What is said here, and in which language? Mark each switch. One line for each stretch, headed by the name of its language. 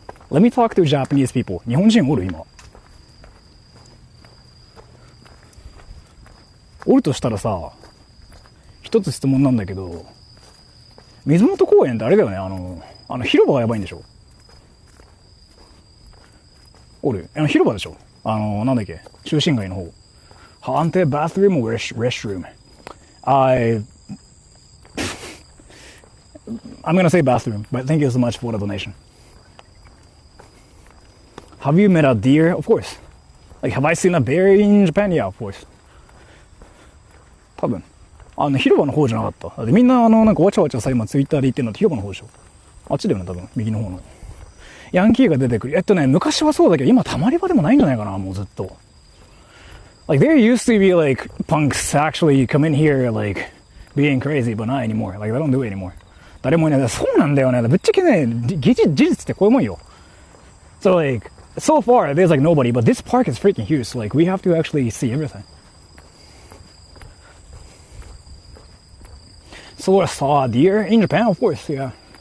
English: Let me talk to Japanese people.
Japanese: 日本人おる今。おるとしたらさ、一つ質問なんだけど、水元公園ってあれだよね、広場がやばいんでしょ？おる？広場でしょ？なんだっけ？中心街の方。
English: Haunted bathroom or restroom? I'm gonna say bathroom, but thank you so much for the donation. Have you met a deer? Of course. Like, have I seen a bear in Japan? Yeah, of course.
Japanese: 多分。広場の方じゃなかった。だってみんななんかわちゃわちゃさ、今ツイッターで言ってるのって広場の方でしょ。あっちだよね、多分。右の方の。ヤンキーが出てくる。昔はそうだけど、今たまり場でもないんじゃないかな、もうずっと。
English: Like, there used to be like punks actually come in here like being crazy, but not anymore. Like, they don't do it anymore.
Japanese: 誰もいない。そうなんだよね。ぶっちゃけね、事実ってこういうもんよ。
English: So like, so far there's like nobody, but this park is freaking huge. So like, we have to actually see everything. So I saw a deer in Japan, of course, yeah.